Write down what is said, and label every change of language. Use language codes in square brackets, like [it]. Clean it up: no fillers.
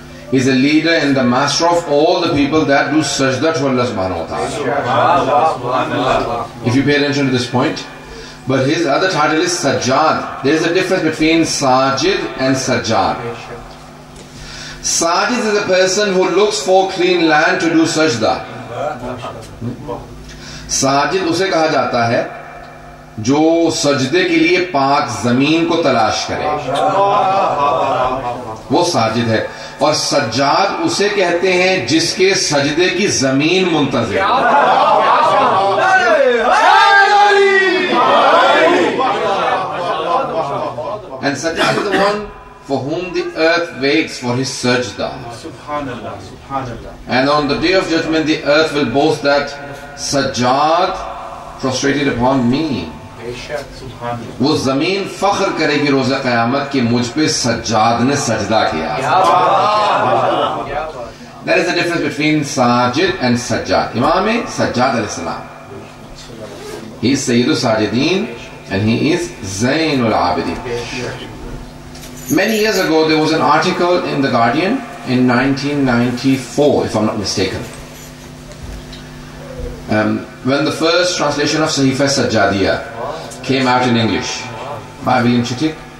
[en] He is a leader and the master of all the people that do sajda to Allah subhanahu wa ta'ala. If you pay attention to this point. But his other title is Sajjad. There is a difference between Sajid and Sajjad. Sajid is a person who looks for clean land to do sajda. [hi] Sajid उसे कहा जाता है जो सजदे के लिए पाक जमीन को तलाश करे, वो साजिद है. और सज्जाद उसे कहते हैं जिसके सजदे की जमीन मुंतज़िर. [en] And Sajjad is the one for whom the earth waits for his sajda. Subhanallah, Subhanallah. And on the day of judgment, the earth will boast that Sajjad prostrated upon me. [hi] वो जमीन फख्र करेगी रोज़ा क़यामत कि मुझ पे सज्जाद ने सजदा किया. [en] There is a difference between Sajid and Sajjad. Imam Sajjad alayhi salam, he is Sayyidul Sajidin and he is Zainul Abidin. Many years ago there was an article in The Guardian in 1994, if I'm not mistaken, when the first translation of Sahifa Sajjadiyya came out in English by William Chittick.